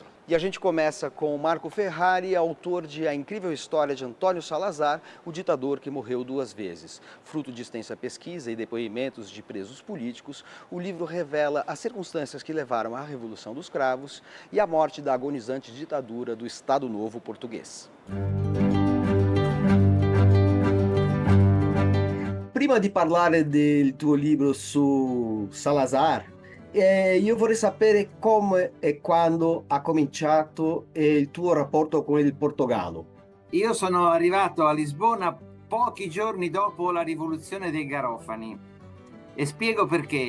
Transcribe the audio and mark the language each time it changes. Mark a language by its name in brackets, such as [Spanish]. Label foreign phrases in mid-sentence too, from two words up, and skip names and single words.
[Portuguese] E a gente começa com o Marco Ferrari, autor de A Incrível História de Antônio Salazar, o ditador que morreu 2 vezes. Fruto de extensa pesquisa e depoimentos de presos políticos, o livro revela as circunstâncias que levaram à Revolução dos Cravos e à morte da agonizante ditadura do Estado Novo português. [Italian] Prima di parlare del tuo libro su Salazar, io vorrei sapere come e quando ha cominciato il tuo rapporto con il Portogallo. Io sono arrivato a Lisbona pochi giorni dopo la rivoluzione dei Garofani e spiego perché.